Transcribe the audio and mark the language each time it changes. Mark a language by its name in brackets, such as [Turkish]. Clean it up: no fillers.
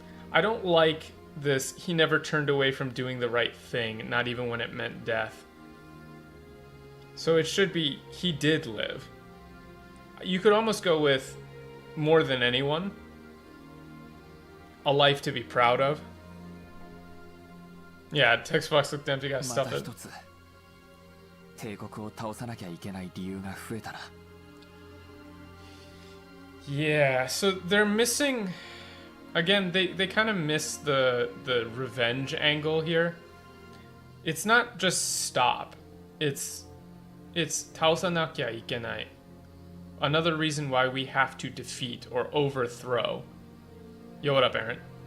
[English] I don't like this. He never turned away from doing the right thing, not even when it meant death. So it should be he did live. You could almost go with more than anyone. A life to be proud of. Yeah, text box looked empty, gotta stuff it. [Japanese] 帝国を倒さなきゃいけない理由が増えたな。 [English] Yeah, so they're missing. Again, they kind of miss the revenge angle here. It's not just stop. It's [Japanese] taosanakia ikenai. [English] Another reason why we have to defeat or overthrow. Yo, what up, Aaron?